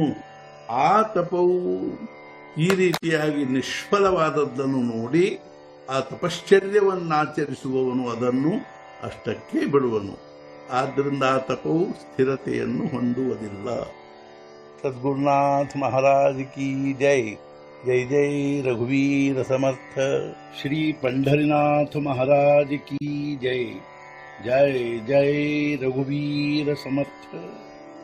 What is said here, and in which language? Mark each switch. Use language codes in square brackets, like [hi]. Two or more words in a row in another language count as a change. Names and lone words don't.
[kn] ಆ ತಪವು ಈ ರೀತಿಯಾಗಿ ನಿಷ್ಫಲವಾದದ್ದನ್ನು ನೋಡಿ ಆ ತಪಶ್ಚರ್ಯವನ್ನಾಚರಿಸುವವನು ಅದನ್ನು ಅಷ್ಟಕ್ಕೆ ಬಿಡುವನು. ಆದ್ದರಿಂದ ಆ ತಪವು ಸ್ಥಿರತೆಯನ್ನು ಹೊಂದುವುದಿಲ್ಲ. [hi] सद्गुरुनाथ महाराज की जय. [mr] जय जय रघुवीर समर्थ. [hi] ಶ್ರೀ पंढरीनाथ महाराज की जय. [mr] जय जय रघुवीर समर्थ.